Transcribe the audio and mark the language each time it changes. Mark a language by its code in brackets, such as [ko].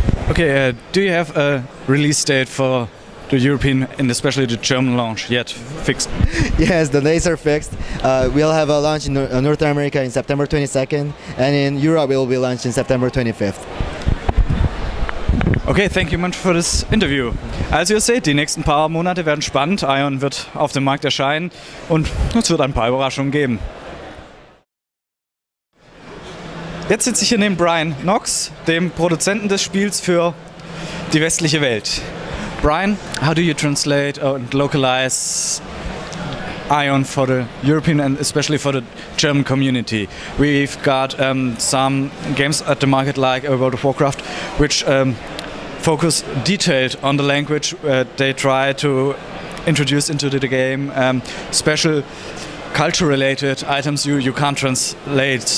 [en] Okay, do you have a release date for the European and especially the German launch yet fixed? Yes, the dates are fixed. We'll have a launch in North America in September 22nd, and in Europe it will be launched in September 25th. Okay, thank you much for this interview. [de] Also ihr seht, die nächsten paar Monate werden spannend. Aion wird auf dem Markt erscheinen und es wird ein paar Überraschungen geben. Jetzt sitze ich hier neben Brian Knox, dem Produzenten des Spiels für die westliche Welt. [en] Brian, how do you translate and localize Aion for the European and especially for the German community? We've got some games at the market like World of Warcraft, which focus detailed on the language they try to introduce into the game, special culture-related items you can't translate.